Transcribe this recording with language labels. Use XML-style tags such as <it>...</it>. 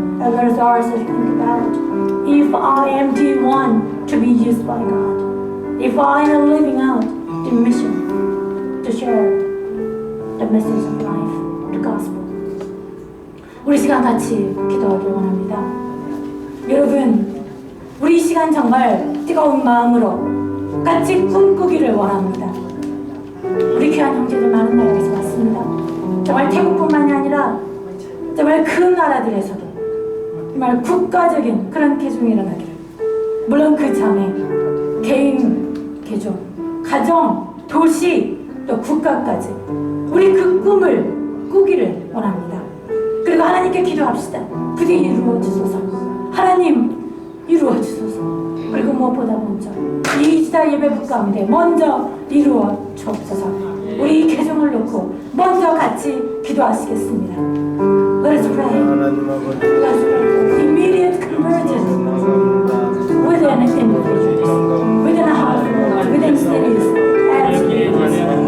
<en>And let us also think about if I am the one to be used by God, if I am living out the mission to share the message of life, the gospel.</en> <ko>우리 시간 같이 기도하길 원합니다. 여러분, 우리 이 시간 정말 뜨거운 마음으로 같이 꿈꾸기를 원합니다. 우리 귀한 형제들 많은 나라에서 왔습니다. 정말 태국뿐만이 아니라 정말 그 나라들에서도 정말 국가적인 그런 개종이 일어나기를, 물론 그 전에 개인 개종, 가정, 도시, 또 국가까지 우리 그 꿈을 꾸기를 원합니다. 그리고 하나님께 기도합시다. 부디 이루어 주소서. 하나님 이루어 주소서. 그리고 무엇보다 먼저 이 시대 예배부 가운데 먼저 이루어 주옵소서. 우리 이 개종을 놓고 먼저 같이 기도하시겠습니다.</ko> <en>Let us pray. Let us pray for immediate conversion within individuals, within a household, within cities, and communities.</en>